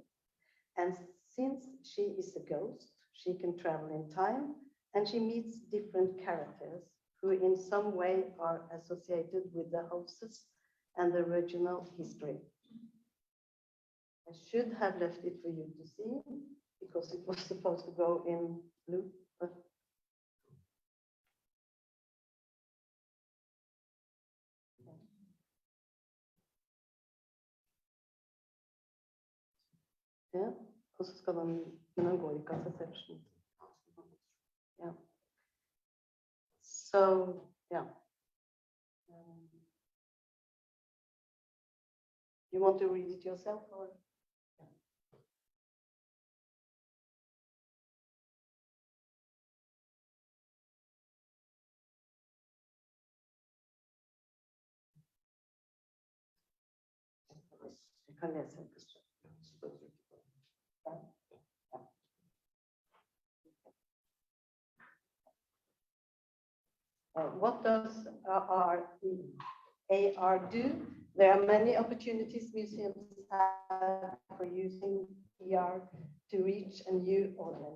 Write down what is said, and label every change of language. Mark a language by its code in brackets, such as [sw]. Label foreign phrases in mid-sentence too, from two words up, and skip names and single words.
[en] And since she is a ghost, she can travel in time and she meets different characters who in some way are associated with the houses and the original history. I should have left it for you to see because it was supposed to go in blue. [no] Ja, og så skal den går ikke av seg selv. [en] Yeah. So, yeah. You want to read it yourself or? [no] Jeg kan lese det. [en] What does AR do? There are many opportunities museums have for using AR to reach a new audience.